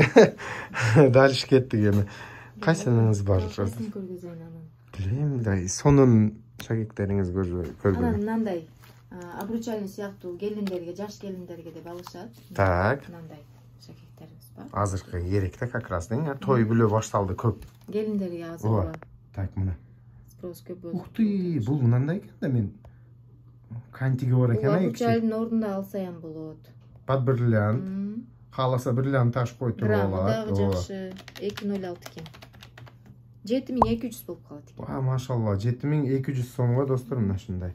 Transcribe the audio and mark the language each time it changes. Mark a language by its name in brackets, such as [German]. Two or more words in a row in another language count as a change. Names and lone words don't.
[Kyrgyz] Дальше кеттик эми. Кайсыңыз бар? Кайсын көргөзөйүн анан. Билем да, сонун шакектериңиз көргөн. Анан мындай обручальный сыяктуу келиндерге, жаш келиндерге деп алышат. Так. Мындай шакектерибиз бар. Азыркы керек да, [Russian] как раз [Kyrgyz] дең, той бүлө башталды көп. Келиндерге азыр. Так, мына. Спрос көп болду. [Russian] Ух ты, [Kyrgyz] бул мынандай экен да, мен кантиге бар экен, обручальдын ордунда алсаям болот. [Russian] Под бриллиант. [Kyrgyz] Кааласа бриллиант таш койтуруп алат. Граммы дагы жакшы 206 экен. 7200 болуп калат экен. Ва, машалла, 7200 сомго достор мына ушундай.